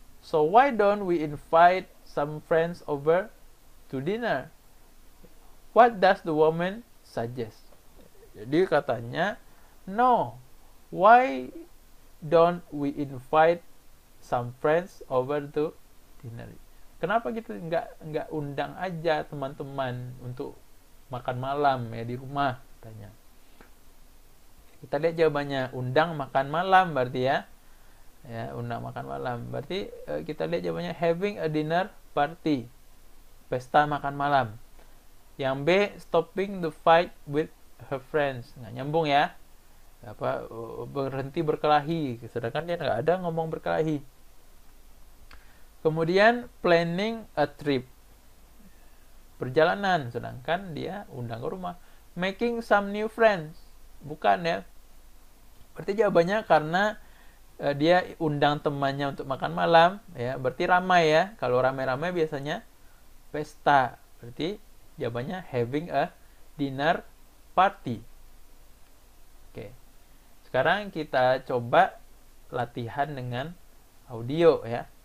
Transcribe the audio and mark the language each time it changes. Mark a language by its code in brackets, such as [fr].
[en] So why don't we invite some friends over to dinner? What does the woman suggest? [id] Jadi katanya, [en] no. Why don't we invite some friends over to dinner? [id] Kenapa gitu nggak undang aja teman-teman untuk makan malam ya di rumah, tanya. Kita lihat jawabannya, undang makan malam berarti ya. Ya, undang makan malam. Berarti kita lihat jawabannya [en] having a dinner party. [id] Pesta makan malam. Yang B, [en] stopping the fight with her friends. [id] Nggak nyambung ya. Berhenti berkelahi, sedangkan dia nggak ada ngomong berkelahi. Kemudian [en] planning a trip, [id] perjalanan, sedangkan dia undang ke rumah. [en] Making some new friends, [id] bukan ya. Berarti jawabannya karena dia undang temannya untuk makan malam, ya berarti ramai ya. Kalau ramai-ramai biasanya pesta. Berarti jawabannya [en] having a dinner party. [id] Oke. Sekarang kita coba latihan dengan audio ya.